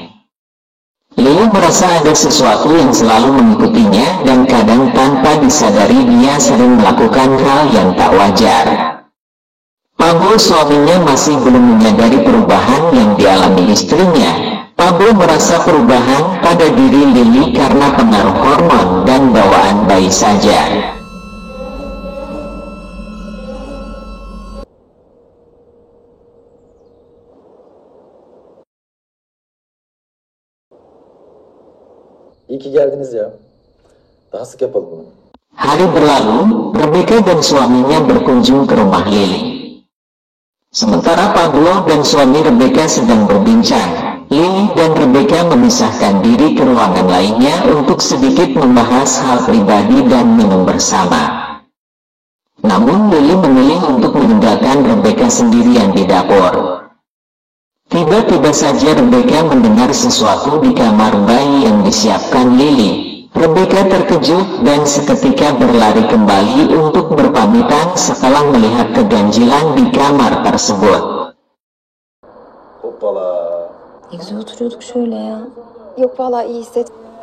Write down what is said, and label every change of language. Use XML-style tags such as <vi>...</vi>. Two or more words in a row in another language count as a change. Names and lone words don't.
<id>Lily merasa ada sesuatu yang selalu mengikutinya dan kadang tanpa disadari dia sering melakukan hal yang tak wajar. Pablo suaminya masih belum menyadari perubahan yang dialami istrinya. Pablo merasa perubahan pada diri Lily karena pengaruh hormon dan bawaan bayi saja.</id> <tr>İyi ki geldiniz ya. Daha sık yapalım bunu.</tr> <id>Hari berlalu, Rebecca dan suaminya berkunjung ke rumah Lily. Sementara Pablo dan suami Rebecca sedang berbincang, Lily dan Rebecca memisahkan diri ke ruangan lainnya untuk sedikit membahas hal pribadi dan minum bersama. Namun Lily memilih untuk meninggalkan Rebecca sendirian di dapur. Tiba-tiba saja Rebecca mendengar sesuatu di kamar bayi yang disiapkan Lily. Rebecca terkejut dan seketika berlari kembali untuk berpamitan setelah melihat keganjilan di kamar tersebut.</id> <tr>Hoppala. Ne güzel oturuyorduk şöyle ya. Yok vallahi iyi hisset.</tr>